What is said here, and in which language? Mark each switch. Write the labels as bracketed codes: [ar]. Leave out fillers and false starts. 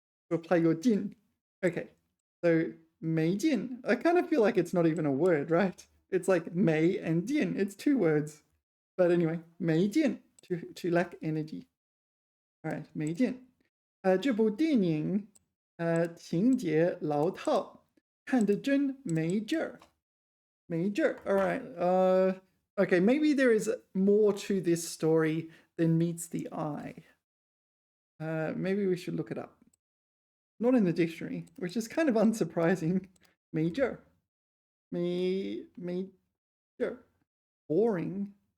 [en] To apply your 劲.Okay. So 没劲. I kind of feel like it's not even a word, right? It's like 没 and 劲. It's 2 words. But anyway, 没劲 to lack energy. All right, 没劲. [zh] 这部电影情节老套，看得真没劲儿。 [en] 没劲儿.All right. Okay, maybe there is more to this story than meets the eye. Maybe we should look it up. Not in the dictionary, which is kind of unsurprising. 没劲儿.没劲儿.Boring.